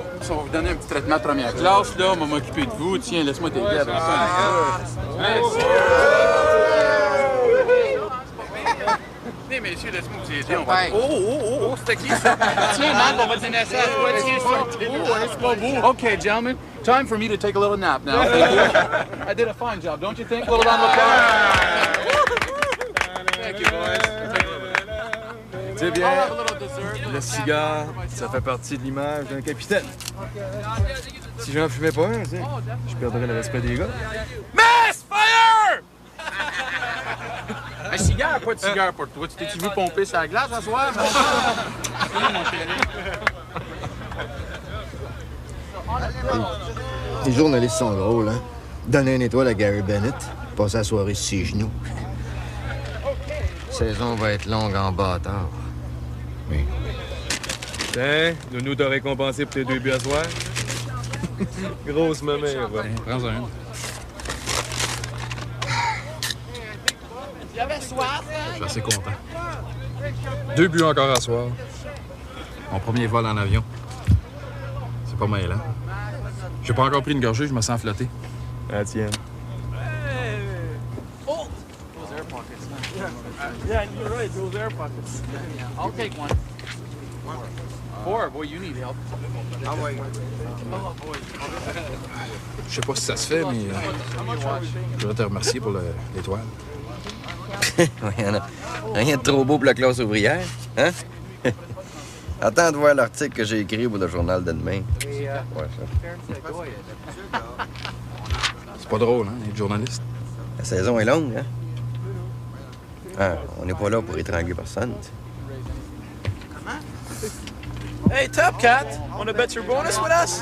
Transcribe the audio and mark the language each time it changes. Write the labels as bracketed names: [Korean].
[French] On va vous donner un petit traitement de première classe, là. On va m'occuper de vous. Tiens, laisse-moi t'aider avec ça. Venez, messieurs, laisse-moi vous aider. On va... Oh, c'était qui ça? Tiens, man, on va te donner ça à toi. Tiens, c'est pas beau. [English] OK, gentlemen, time for me to take a little nap now. I did a fine job, don't you think? A little round of applause. Thank you, boys. [French] C'est bien, le cigare, ça fait partie de l'image d'un capitaine. Si j'en fumais pas un, tu sais, je perdrais le respect des gars. [English] Miss Fire! [French] Un cigare, pas de cigare pour toi. Tu t'es-tu vu pomper sur la glace ce soir? Mon chéri. Les journalistes sont drôles, hein? Donner une étoile à Gary Bennett, passer la soirée sur ses genoux. La saison va être longue en bâtard. Oui. Tiens, Nounou t'a récompensé pour tes 2 buts à soir. Grosse mamère, ouais. Prends un. J'avais soif, hein? Je suis assez content. 2 buts encore à soir. Mon premier vol en avion. C'est pas mal, hein? J'ai pas encore pris une gorgée, je me sens flotté. Ah, tienne. Oh! [English] Those air pockets. Yeah, you're right, those air pockets. I'll take one. 4, boy, you need help. [French] Ah ouais. Je sais pas si ça se fait, mais je voudrais te remercier pour l'étoile. Rien de trop beau pour la classe ouvrière, hein? Attends de voir l'article que j'ai écrit pour le journal de demain. Ouais, ça. C'est pas drôle, hein, être journaliste. La saison est longue, hein? Ah, on n'est pas là pour étrangler personne. [English] Hey, Top Cat, wanna bet your bonus with us?